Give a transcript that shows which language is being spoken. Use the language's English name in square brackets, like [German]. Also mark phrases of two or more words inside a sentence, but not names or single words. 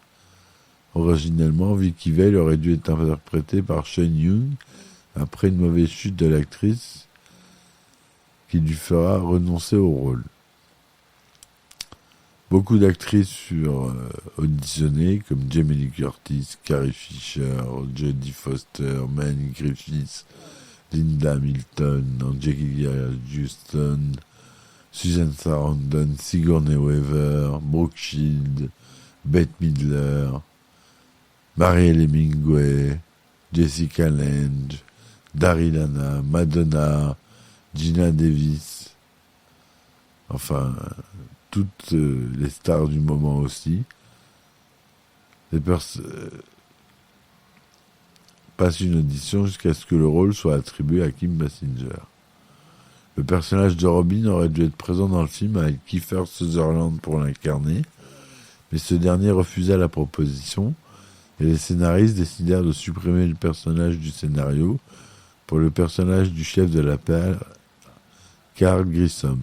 [French] Originellement, Vicky Vale aurait dû être interprétée par Sean Young après une mauvaise chute de l'actrice qui lui fera renoncer au rôle. Beaucoup d'actrices furent auditionnées, comme Jamie Lee Curtis, Carrie Fisher, Jodie Foster, Melanie Griffiths, Linda Hamilton, Angelica Houston, Susan Sarandon, Sigourney Weaver, Brooke Shields, Bette Midler, Marielle Hemingway, Jessica Lange, Daryl Hannah, Madonna, Gina Davis, enfin toutes les stars du moment aussi. Passent une audition jusqu'à ce que le rôle soit attribué à Kim Basinger. Le personnage de Robin aurait dû être présent dans le film avec Kiefer Sutherland pour l'incarner, mais ce dernier refusa la proposition et les scénaristes décidèrent de supprimer le personnage du scénario pour le personnage du chef de la paire, Carl Grissom.